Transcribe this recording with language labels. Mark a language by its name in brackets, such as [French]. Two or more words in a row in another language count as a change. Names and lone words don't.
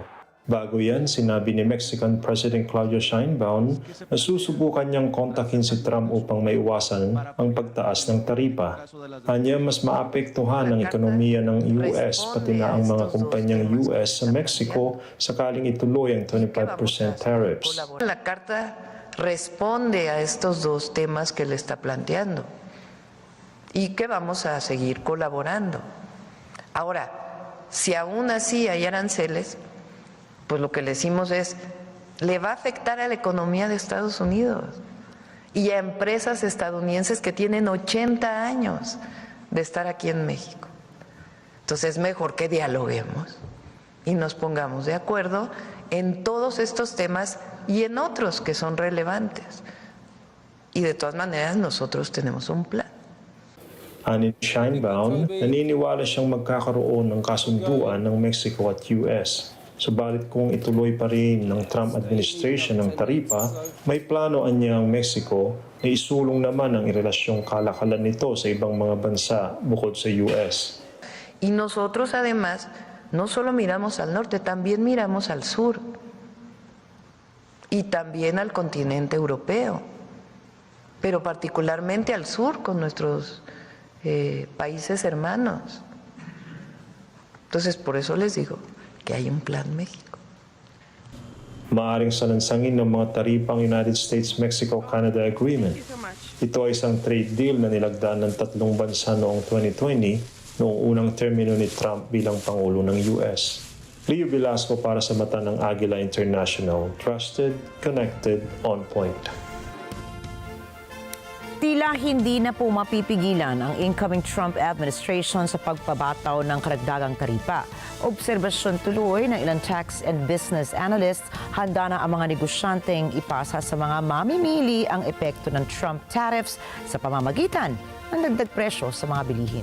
[Filipino] Bago yan, sinabi ni [English] Mexican President [Filipino] Claudia Sheinbaum na susubukan niyang kontakin si Trump upang maiwasan ang pagtaas ng taripa. Anya, mas maapektuhan ang ekonomiya ng US pati na ang mga kumpanyang US sa Mexico sakaling ituloy ang 25% tariffs. [Spanish] La carta responde a estos dos temas que le está planteando y que vamos a seguir colaborando. Ahora, si aún así hay aranceles, pues lo que le decimos es, le va a afectar a la economía de Estados Unidos y a empresas estadounidenses que tienen 80 años de estar aquí en México. Entonces es mejor que dialoguemos y nos pongamos de acuerdo en todos estos temas y en otros que son relevantes. Y de todas maneras nosotros tenemos un plan. [Filipino] Ani Sheinbaum, naniniwala siyang magkakaroon ng kasunduan ng Mexico at US. Subalit kung ituloy pa rin ng Trump administration ng taripa, may plano niya ang Mexico na isulong naman ang irelasyong kalakalan nito sa ibang mga bansa bukod sa US. [Spanish] Y nosotros además no solo miramos al norte, también miramos al sur y también al continente europeo, pero particularmente al sur con nuestros países hermanos. Entonces por eso les digo que hay un plan México. [Filipino] Maaring salansangin ng mga taripa ang United States-Mexico-Canada Agreement. Ito ay isang [English] trade deal [Filipino] na nilagdaan ng tatlong bansa noong 2020 noong unang termino ni Trump bilang Pangulo ng US. Leo Velasco para sa mata ng Agila International. [English] Trusted, connected, on point. [Filipino] Tila hindi na po mapipigilan ang incoming Trump administration sa pagpabataw ng karagdagang taripa. Obserbasyon tuloy ng ilang [English] tax and business analysts, [Filipino] handa na ang mga negosyanteng ipasa sa mga mamimili ang epekto ng Trump tariffs sa pamamagitan ng dagdag presyo sa mga bilihin.